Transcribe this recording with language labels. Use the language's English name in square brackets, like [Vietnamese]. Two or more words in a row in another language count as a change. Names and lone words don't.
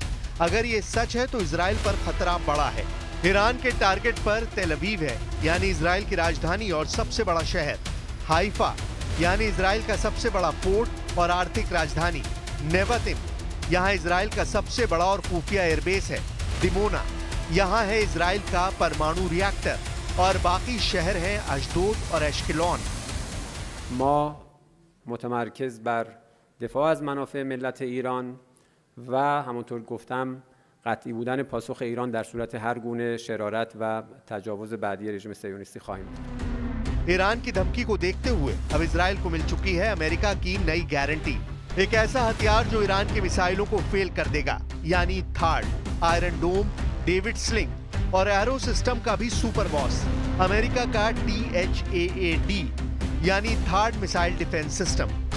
[Hindi] अगर ये सच है तो इजराइल पर खतरा बड़ा है। ईरान के टारगेट पर तेल अवीव है, यानी इजराइल की राजधानी और सबसे बड़ा शहर, हाइफा यानी इजराइल का सबसे बड़ा पोर्ट और आर्थिक राजधानी, नेवतिम यहाँ इजराइल का सबसे बड़ा और खुफिया एयरबेस है, दिमोना यहाँ है इजराइल का परमाणु रिएक्टर, और बाकी शहर हैं अशदोद और एश्केलॉन। [Persian] ما متمرکز بر دفاع از منافع ملت ایران و همونطور گفتم قطعی بودن پاسخ ایران در صورت هر گونه شرارت و تجاوز بعدی رژیم صهیونیستی خواهیم بود. [Hindi] ईरान की धमकी को देखते हुए अब इजराइल को मिल चुकी है अमेरिका की नई गारंटी, एक ऐसा हथियार जो ईरान की मिसाइलों को फेल कर देगा, यानी थार्ड, आयरन डोम, डेविड स्लिंग और एरो सिस्टम का भी [English] super boss, [Hindi] अमेरिका का THAAD यानी [English] third missile defense system.